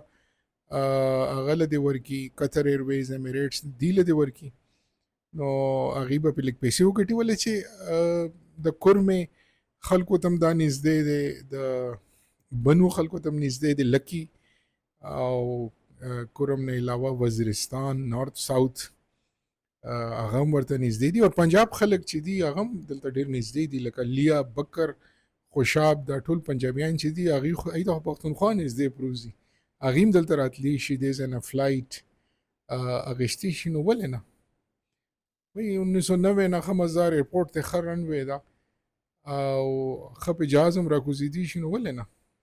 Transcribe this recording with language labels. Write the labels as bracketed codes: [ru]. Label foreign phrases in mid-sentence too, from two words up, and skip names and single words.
[ps] هغه له دې ورکي قطر ایرویز امیریټس دې له دې ورکي نو هغې به پې لږ پیسې وګټي ولې چې د کورمې خلکو ته هم دا نږدې دی د بنو خلکو ته هم نږدې دی لکي او کورم نه علاوه وزیرستان [en] North South [ps] هغه هم ورته نږدې دي او پنجاب خلک چې دي هغه هم دلته ډېر نږدې دي لکه لیا بکر خوشاب دا ټول پنجابیان چې دي هغې ته پښتونخوا نږدې پروزي هغې هم دلته راتلی شي دې ځای نه فلایټ اخیستی شي نو ولې نه وایي 1990 نه ښه مزدار ایرپورټ ته ښه رنوی ده او ښه په جهاز هم راکوزېدي شي نو ولې نه